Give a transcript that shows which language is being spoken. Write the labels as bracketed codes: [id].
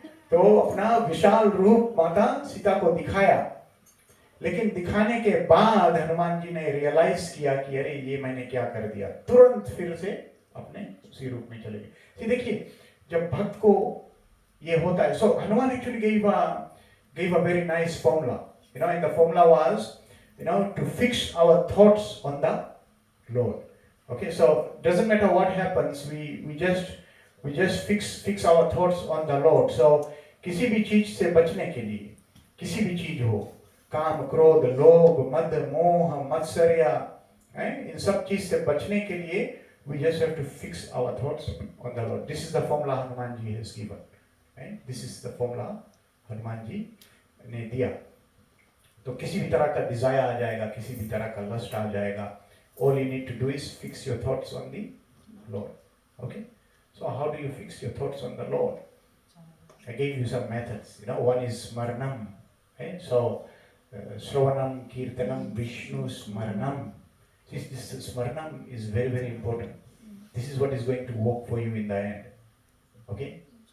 [hi] तो अपना विशाल रूप माता सीता को दिखाया, लेकिन दिखाने के बाद हनुमान जी ने रियलाइज किया कि अरे ये मैंने क्या कर दिया. तुरंत फिर से अपने उसी रूप में चले गए. देखिए जब भक्त को ये होता है, [en] so Hanuman actually gave a very nice formula, and the formula was, to fix our thoughts on the Lord. Okay, so doesn't matter what happens, we just fix our thoughts on the Lord. [hi] So किसी भी चीज से बचने के लिए, किसी भी चीज हो, काम क्रोध लोभ मद मोह मत्सर्य, इन सब चीज से बचने के लिए [en] we just have to fix our thoughts on the Lord. This is the formula Hanuman ji has given. This is the formula [hi] Hanuman ji ने दिया. तो किसी भी तरह का डिजायर आ जाएगा, किसी भी तरह का लस्ट आ जाएगा, [en] all you need to do is fix your thoughts on the Lord. Okay, so how do you fix your thoughts on the Lord? I gave you some methods. One is smaranam. So Shravanam, Kirtanam, Vishnu Smaranam. This Smaranam is very, very important. This is what is going to work for you in the end. Okay?